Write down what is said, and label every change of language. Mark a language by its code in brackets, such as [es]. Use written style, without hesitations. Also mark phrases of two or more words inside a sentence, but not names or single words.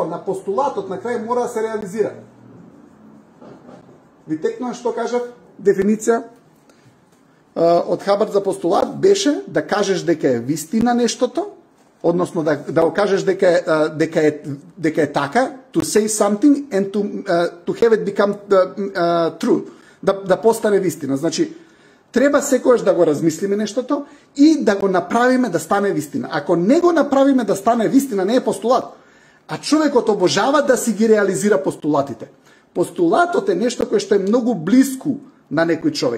[mk] На постулатот, на крај мора да се реализира. Ви текнува што кажав? Дефиниција од Хабард за постулат беше да кажеш дека е вистина нештото, односно да го кажеш дека е така, [en] to say something and to have it become true, [mk] да постане вистина. Значи, треба секогаш да го размислиме нештото и да го направиме да стане вистина. Ако не го направиме да стане вистина, не е постулат. А човекот обожава да си ги реализира постулатите. Постулатот е нешто кое што е многу блиску на некој човек.